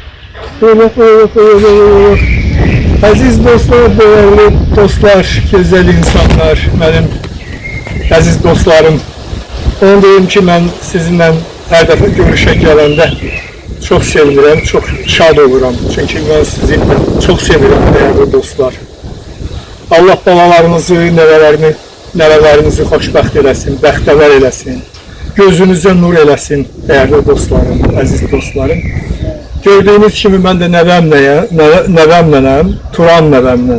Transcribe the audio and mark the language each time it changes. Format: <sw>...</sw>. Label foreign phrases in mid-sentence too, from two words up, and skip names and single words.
<tr>Öyle bak, öyle bak, öyle bak. Aziz dostlar, değerli dostlar, güzel insanlar, benim aziz dostlarım. Onu deyim ki, ben sizinle her defa görüşe gelende çok sevinirəm, çok şad oluram. Çünkü ben sizi çok sevirəm, değerli dostlar.</tr> <az>Allah balalarınızı, nəvələrinizi xoşbəxt eləsin, bəxtəvər eləsin. Gözünüzə nur eləsin,</az> <tr>değerli dostlarım, aziz dostlarım. Gördüğünüz kimi ben de</tr> <az>nəvəmlənəm, Turan nəvəmlə.</az>